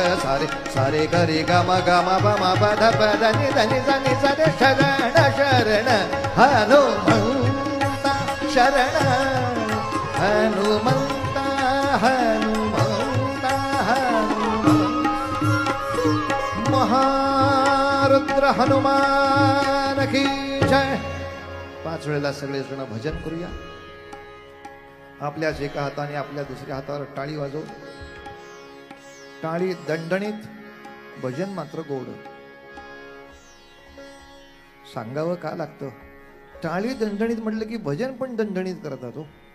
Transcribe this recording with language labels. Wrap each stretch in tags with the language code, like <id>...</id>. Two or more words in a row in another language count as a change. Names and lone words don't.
<mr>सारे सारे ग रे ग म ग म प म प ध प ध नि ध नि ध नि ध रे शरण शरण हनुमंता शरण हनुमंता हनुमंता महारुद्र</mr> <hi>हनुमान की जय.</hi> <mr>5 वेळेला सगळे जण भजन करूया. आपल्याच एका हाताने आपल्या दुसऱ्या हातावर टाळी वाजवू. टाळी दणदणीत, भजन मात्र गोड. सांगावं का लागतं? टाळी दणदणीत म्हटलं की भजन पण दणदणीत करतात हो.</mr>